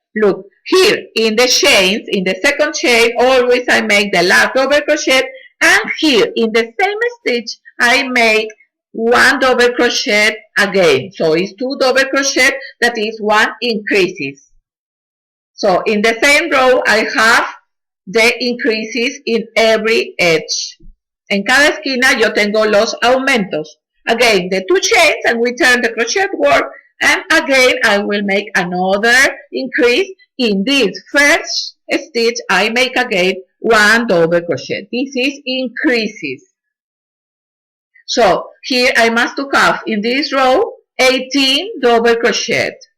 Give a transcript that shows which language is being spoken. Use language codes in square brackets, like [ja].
[en] Look, here in the chains, in the second chain, always I make the last double crochet and here in the same stitch I make 1 double crochet again. So it's 2 double crochet, that is 1 increases. So in the same row I have the increases in every edge. [es] En cada esquina yo tengo los aumentos. [en] Again, the 2 chains and we turn the crochet work and again I will make another increase. In this first stitch I make again 1 double crochet. This is increases. So here I must to have in this row 18 double crochet.